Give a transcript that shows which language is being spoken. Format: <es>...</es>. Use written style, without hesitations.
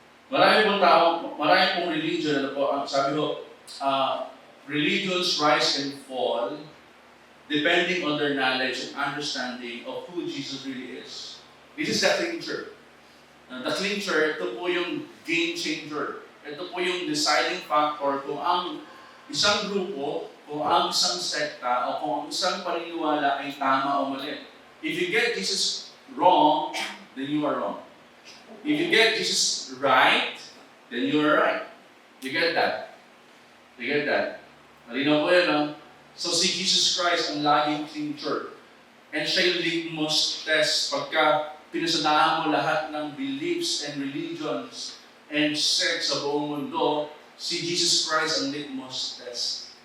<tl>Marami pong tao, marami pong religion, ano po, ang sabi ko,</tl> <en>religions rise and fall depending on their knowledge and understanding of who Jesus really is. This is the clincher. The clincher,</en> <tl>ito po yung</tl> <en>game changer.</en> <tl>Ito po yung deciding factor kung ang isang grupo, kung ang isang sekta, o kung ang isang paniniwala ay tama o mali.</tl> <en>If you get Jesus wrong, then you are wrong. If you get Jesus right, then you are right. You get that? You get that?</en> <tl>Malinaw po yun, no? So si Jesus Christ ang laging clincher. And siya yung litmus test pagka pinasadahan mo lahat ng</tl> <en>beliefs and religions and sects</en> <tl>sa buong mundo, si Jesus Christ ang litmus test.</tl>